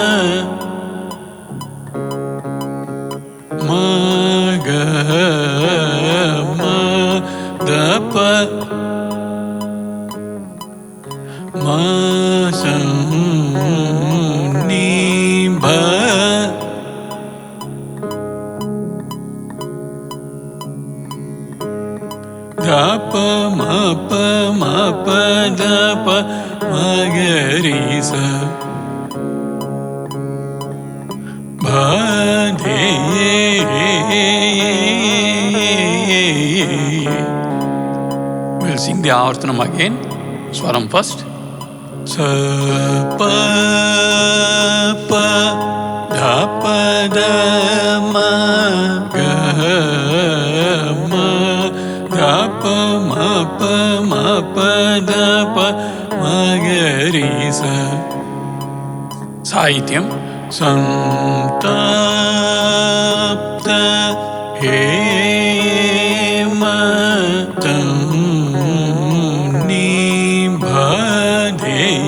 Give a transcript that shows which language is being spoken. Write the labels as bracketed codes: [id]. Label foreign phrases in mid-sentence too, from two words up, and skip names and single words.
[sa] magama dapa masanibha dapa mapa dapa magarisa [en] bhade the Avartanam again. Swaram first. [sa] Sa pa pa dha pa da ma ga ma dha pa ma pa da pa ma ga ri sa. [en] Sahityam. [sa] Santapta hematam nibhade.